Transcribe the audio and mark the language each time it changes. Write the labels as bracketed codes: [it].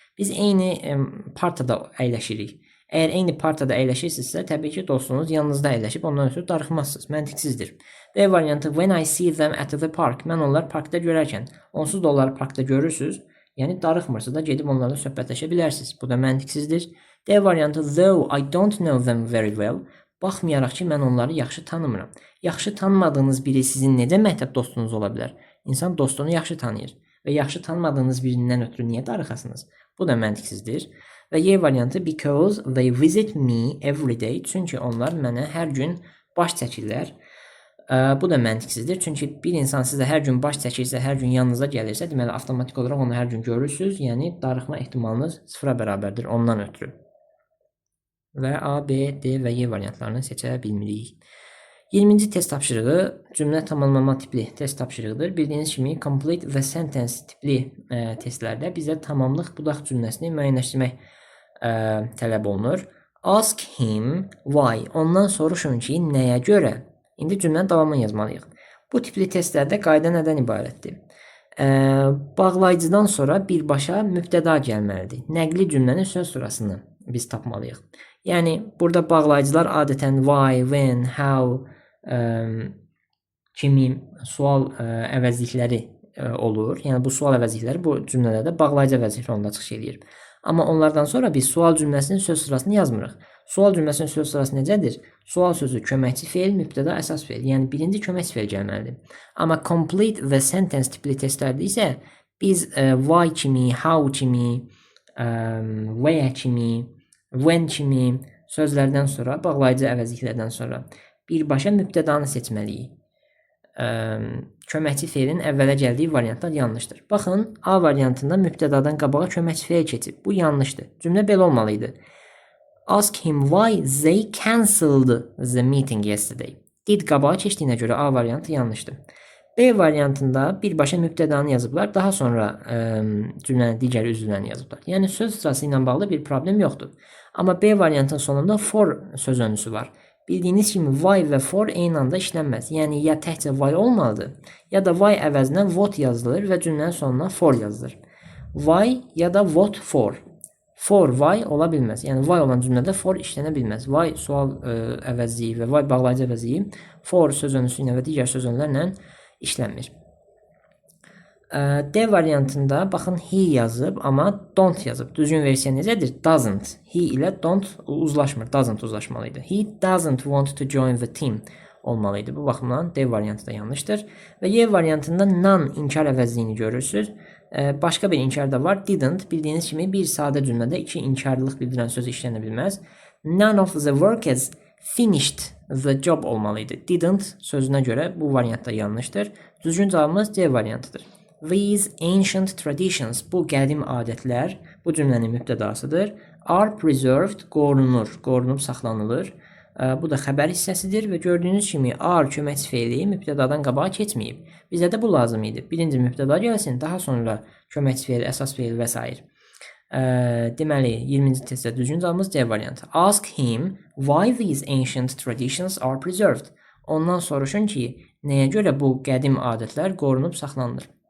[az] Biz eyni partada əyləşirik. Əgər eyni partada əyləşirsinizsə, təbii ki, dostunuz yanınızda əyləşib ondan ötürü darıxmazsınız. Məntiqsizdir. B variantı [en] when I see them at the park. [az] Mən onları parkda görərkən, onsuz da onları parkda görürsünüz. Yəni darıxmırsınız da gedib onlarla söhbətləşə bilərsiniz. Bu da məntiqsizdir. D variantı [en] though I don't know them very well. [az] Baxmayaraq ki, mən onları yaxşı tanımıram. Yaxşı tanımadığınız biri sizin necə məktəb dostunuz ola bilər? İnsan dostunu yaxşı tanıyır və yaxşı tanımadığınız birindən ötürü niyə darıxasınız? Bu da məntiqsizdir. Və Y variantı [en] because they visit me every day. [az] Çünki onlar mənə hər gün baş çəkirlər. Bu da məntiqsizdir. Çünki bir insan sizə hər gün baş çəkirsə, hər gün yanınıza gəlirsə, deməli avtomatik olaraq onu hər gün görürsünüz. Yəni darıxma ehtimalınız 0-a bərabərdir ondan ötürü. Və A, B, D və Y variantlarını seçə bilmirik. 20-ci test tapşırığı cümlə tamamlama tipli test tapşırığıdır. Bildiyiniz kimi [en] complete the sentence [az] tipli testlərdə bizə tamamlıq budaq cümləsini müəyyənləşdirmək tələb olunur. [en] Ask him why. [az] Ondan soruşun ki, nəyə görə? İndi cümlənin davamını yazmalıyıq. Bu tipli testlərdə qayda nədən ibarətdir? Bağlayıcıdan sonra birbaşa mübtəda gəlməlidir. Nəqli cümlənin söz sırasını biz tapmalıyıq. Yəni burada bağlayıcılar adətən why, when, how kimi sual əvəzlikləri olur. Yəni bu sual əvəzlikləri bu cümlələrdə bağlayıcı əvəzlik rolunda çıxış edir. Amma onlardan sonra biz sual cümləsinin söz sırasını yazmırıq. Sual cümləsinin söz sırası necədir? Sual sözü köməkçi feil, mübtəda əsas feil. Yəni birinci köməkçi feil gəlməlidir. Amma [en] complete the sentence [az] tipli testlərdə isə biz why kimi, how kimi, where kimi, when kimi sözlərdən sonra, bağlayıcı əvəzliklərdən sonra birbaşa mübtədanı seçməliyik. Köməkçi feilin əvvələ gəldiyi variantlar yanlışdır. Baxın, A variantında mübtədadan qabağa köməkçi feil keçib. Bu yanlışdır. Cümlə belə olmalıydı. [en] Ask him why they cancelled the meeting yesterday. [az] Did qabağa keçdiyinə görə A variantı yanlışdır. B variantında birbaşa mübtədanı yazıblar, daha sonra cümlənin digər üzvlərini yazıblar. Yəni söz sırası ilə bağlı bir problem yoxdur. Amma B variantının sonunda for söz önüsü var. Bildiyiniz kimi why və for eyni anda işlənməz. Yəni ya təkcə why olmalıdır, ya da why əvəzinə what yazılır və cümlənin sonuna for yazılır. [en] Why [az] ya da [en] what for. For why [az] ola bilməz. Yəni why olan cümlədə for işlənə bilməz. Why sual əvəzliyi və why bağlayıcı əvəzliyi for söz önüsü ilə və digər söz önlərlə işlənmir. D variantında baxın he yazıb, amma don't yazıb. Düzgün versiya necədir? [en] Doesn't. He ilə don't uzlaşmır. Doesn't uzlaşmalıydı. He doesn't want to join the team [az] olmalıydı. Bu baxımdan D variantı da yanlışdır. Və Y variantında none inkar əvəzliyini görürsünüz. Başqa bir inkar da var. Didn't. Bildiyiniz kimi bir sadə cümlədə iki inkarlıq bildirən söz işlənə bilməz. [en] None of the workers finished the job olmalıydı. [az] Didn't sözünə görə bu variant da yanlışdır. Düzgün cavabımız C variantıdır. [en] These ancient traditions, [az] bu qədim adətlər, bu cümlənin mübtədasıdır. [en] Are preserved, [az] qorunub saxlanılır. Bu da xəbər hissəsidir və gördüyünüz kimi are köməkçi feili mübtədadan qabağa keçməyib. Bizə də bu lazım idi. Birinci mübtəda gəlsin, daha sonra köməkçi feil, əsas feil və s. Deməli, 20-ci testdə düzgün cavabımız C variantı. [en] Ask him why these ancient traditions are preserved. [az] Ondan soruşun ki, nəyə görə bu qədim adətlər qorunub saxlanılır.